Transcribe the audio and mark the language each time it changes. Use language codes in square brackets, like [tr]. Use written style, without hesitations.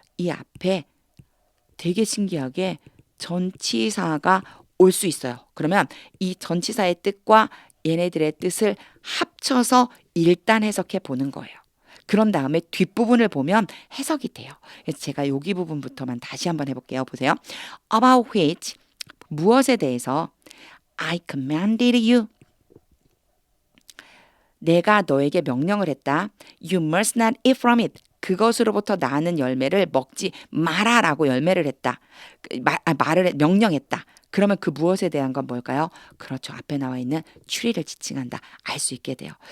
[ko] 이 앞에 되게 신기하게 전치사가 올 수 있어요. 그러면 이 전치사의 뜻과 얘네들의 뜻을 합쳐서 일단 해석해 보는 거예요. 그런 다음에 뒷부분을 보면 해석이 돼요. 그래서 제가 여기 부분부터만 다시 한번 해볼게요. 보세요. [en] About which, [ko] 무엇에 대해서 [en] I commanded you. [ko] 내가 너에게 명령을 했다. [en] You must not eat from it. [ko] 그것으로부터 나는 열매를 먹지 마라라고 열매를 했다. 명령했다. 그러면 그 무엇에 대한 건 뭘까요? 그렇죠. 앞에 나와 있는 추리를 지칭한다. 알 수 있게 돼요.